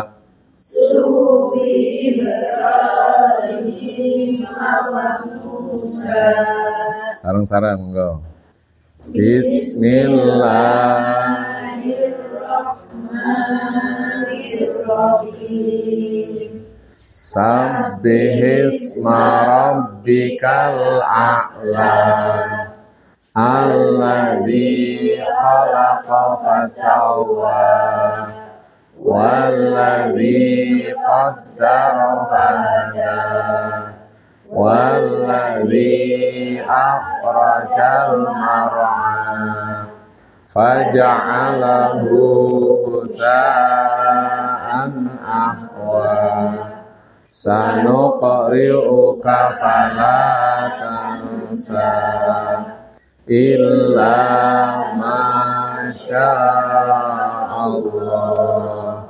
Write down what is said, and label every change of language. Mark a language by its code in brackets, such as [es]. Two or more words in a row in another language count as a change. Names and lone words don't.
[ar] صحف إبراهيم وموسى. [jv] Sarang-sarang monggo. [ar] بسم الله الرحمن الرحيم. سبح اسم ربك الأعلى. الذي خلق فسوى. والذي قدر فهدى. والذي أخرج المرعى فجعله غثاء أحوى. سنقرئك فلا تنسى إلا ما شاء الله.